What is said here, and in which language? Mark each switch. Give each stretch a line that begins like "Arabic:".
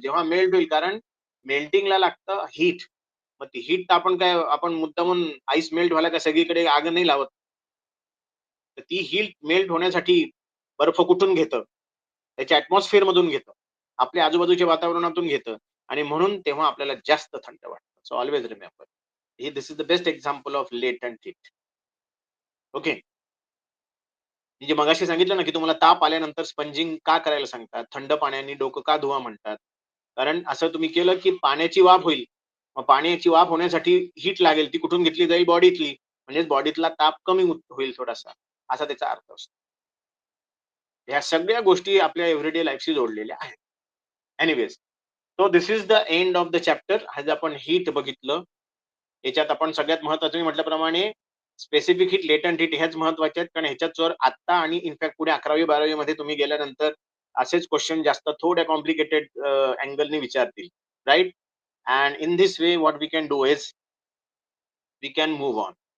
Marathi: जेव्हा मेल्ट होईल, कारण मेल्टिंगला लागतं हीट. मग ती हीट आपण काय, आपण मुद्दामून आईस मेल्ट व्हायला काय सगळीकडे आग नाही लावत. तर ती हीट मेल्ट होण्यासाठी बर्फ कुठून घेतं? त्याच्या ऍटमॉस्फिअर मधून घेतं, आपल्या आजूबाजूच्या वातावरणातून घेतं, आणि म्हणून तेव्हा आपल्याला जास्त थंड वाटतं.
English: So always remember, this is the best example of latent heat.
Marathi: Okay, म्हणजे मगाशी सांगितलं ना की तुम्हाला ताप आल्यानंतर स्पंजिंग का करायला सांगतात, थंड पाण्याने डोकं का धुवा म्हणतात? कारण असं तुम्ही केलं की पाण्याची वाफ होईल. मग पाण्याची वाफ होण्यासाठी हीट लागेल, ती कुठून घेतली जाईल? बॉडीतली. म्हणजे बॉडीतला ताप कमी होईल थोडासा, असा त्याचा अर्थ असतो. ह्या सगळ्या गोष्टी आपल्या एव्हरीडे लाईफशी जोडलेल्या आहेत.
English: Anyways, so this is the end of the chapter.
Marathi: आज आपण हीट बघितलं. याच्यात आपण सगळ्यात महत्वाचं मी म्हटल्याप्रमाणे स्पेसिफिक हीट, लेटंट हीट ह्याच महत्वाचे आहेत, कारण ह्याच्यात जर आता आणि इनफॅक्ट पुढे 11वी-12वी मध्ये तुम्ही गेल्यानंतर असेच क्वेश्चन जास्त थोड्या कॉम्प्लिकेटेड अँगलने विचारतील, right?
English: And in this way what we can do is we can move on.